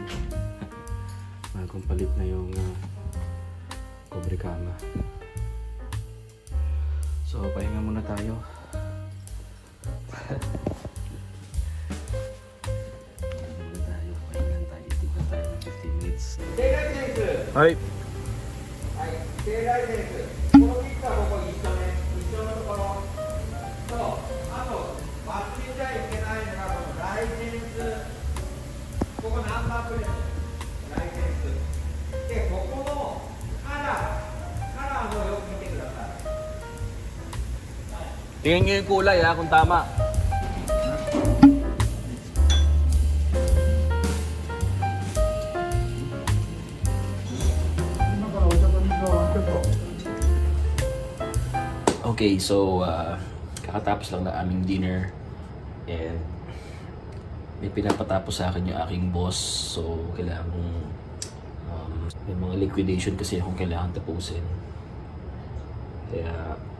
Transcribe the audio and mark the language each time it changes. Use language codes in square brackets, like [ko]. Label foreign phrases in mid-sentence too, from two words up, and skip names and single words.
[tl] Bagong palit na yung cobre kama. So, pahinga muna tayo. Pahinga tayo. Tignan tayo ng 15 minutes. Hi! [ja] 正大選手、このキッカーここ一緒ね、一緒のところと、あと、忘れちゃいけないのが、このライセンス、ここナンバープレート、ライセンス。で、ここのカラーもよく見てください。 [tl] Tingnan nyo yung kulay kung tama. [en] Okay, so [tl] kakatapos lang ng aming dinner and may pinapatapos sa akin yung aking boss, so kailangan kong may mga liquidation kasi akong kailangan tapusin, kaya